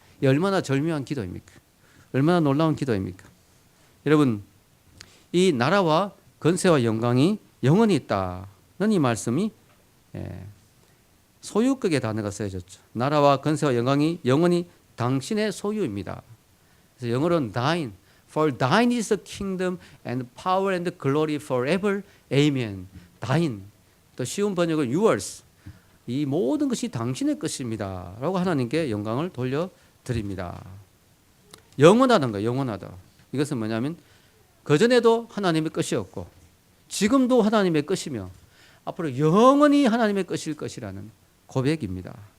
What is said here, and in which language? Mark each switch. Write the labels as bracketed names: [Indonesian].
[Korean] 이 얼마나 절묘한 기도입니까? 얼마나 놀라운 기도입니까? 여러분, 이 나라와 권세와 영광이 영원히 있다. 이 말씀이 소유격의 단어가 쓰여졌죠. 나라와 권세와 영광이 영원히 당신의 소유입니다. 그래서 영어로는 thine. [English] For thine is the kingdom and power and glory forever. Amen. thine. [Korean] 또 쉬운 번역은 yours. 이 모든 것이 당신의 것입니다. 라고 하나님께 영광을 돌려드립니다. 영원하다는 거예요. 영원하다. 이것은 뭐냐면 그전에도 하나님의 것이었고 지금도 하나님의 것이며 앞으로 영원히 하나님의 것일 것이라는 고백입니다.